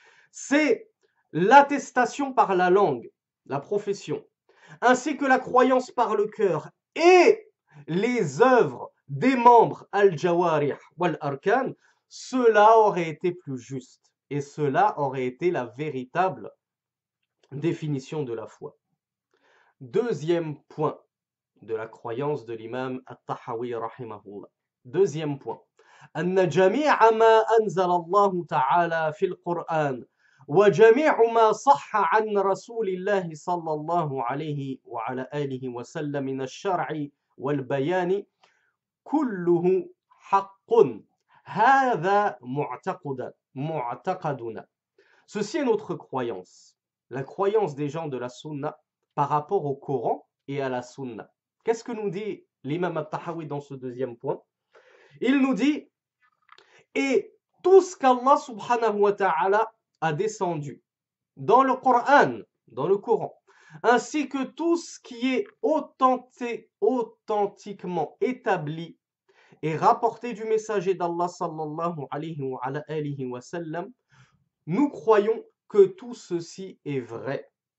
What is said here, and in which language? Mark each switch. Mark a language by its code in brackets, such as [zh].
[fr] c'est l'attestation par la langue, la profession, ainsi que la croyance par le cœur et les œuvres des membres al-Jawarih wal-Arkan, cela aurait été plus juste. Et cela aurait été la véritable définition de la foi. Deuxième point de la croyance de l'imam al-Tahawi rahimahullah. Deuxième point. [ar] أن جميع ما أنزل الله تعالى في القرآن وجميع ما صح عن رسول الله صلى الله عليه وعلى آله وسلم من الشرع والبيان كله حق هذا معتقدنا. [fr] Ceci est notre croyance, la croyance des gens de la Sunna par rapport au Coran et à la Sunna. Qu'est-ce que nous dit l'imam al-Tahawi dans ce deuxième point? Il nous dit, et tout ce qu'Allah subhanahu wa ta'ala a descendu dans le Coran, ainsi que tout ce qui est authentiquement établi et rapporté du messager d'Allah sallallahu alayhi wa sallam, nous croyons que tout ceci est vrai.